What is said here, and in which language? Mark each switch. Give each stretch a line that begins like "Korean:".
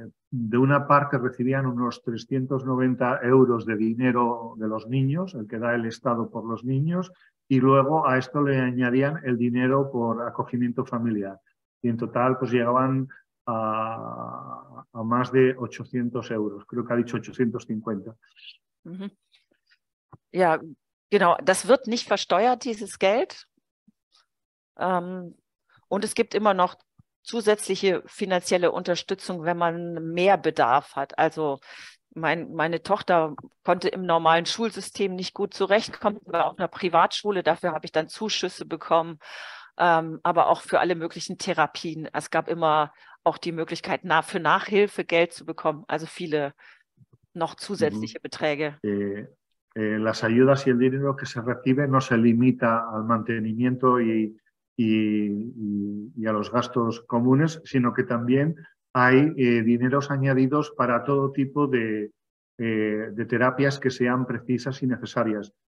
Spanish: De una parte recibían unos 390 euros de dinero de los niños, el que da el Estado por los niños, y luego a esto le añadían el dinero por acogimiento familiar. Y en total pues llegaban a más de 800 euros, creo que ha dicho 850.
German: Ja, genau, das wird nicht versteuert, dieses Geld. Und es gibt immer noch zusätzliche finanzielle Unterstützung, wenn man mehr Bedarf hat. Also meine Tochter konnte im normalen Schulsystem nicht gut zurechtkommen, war auf einer Privatschule, dafür habe ich dann Zuschüsse bekommen, aber auch für alle möglichen Therapien. Es gab immer auch die Möglichkeit, für Nachhilfe Geld zu bekommen, also viele noch zusätzliche Beträge.
Spanish: Las ayudas y el dinero que se recibe no se limita al mantenimiento y a los gastos comunes, sino que también hay dineros añadidos para todo tipo de terapias que sean precisas y necesarias.